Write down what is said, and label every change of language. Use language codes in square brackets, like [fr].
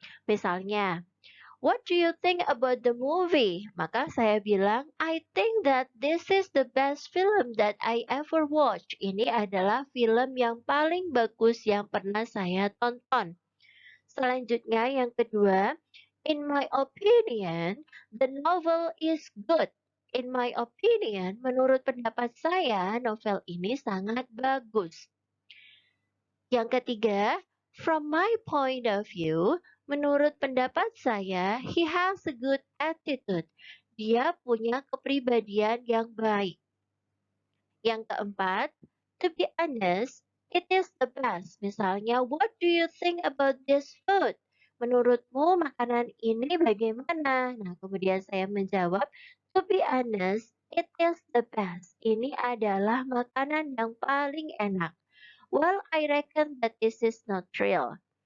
[en] Misalnya, what do you think about the movie? Maka saya bilang, I think that this is the best film that I ever watched. [id] Ini adalah film yang paling bagus yang pernah saya tonton. Selanjutnya yang kedua, [en] in my opinion, the novel is good. In my opinion, [id] menurut pendapat saya, novel ini sangat bagus. Yang ketiga, [en] from my point of view, [id] menurut pendapat saya, [en] he has a good attitude. [id] Dia punya kepribadian yang baik. Yang keempat, [en] to be honest, it is the best. [id] Misalnya, [en] what do you think about this food? [id] Menurutmu makanan ini bagaimana? Nah, kemudian saya menjawab, [en] to be honest, it is the best. [id] Ini adalah makanan yang paling enak. [en] Well, I reckon that this is not real.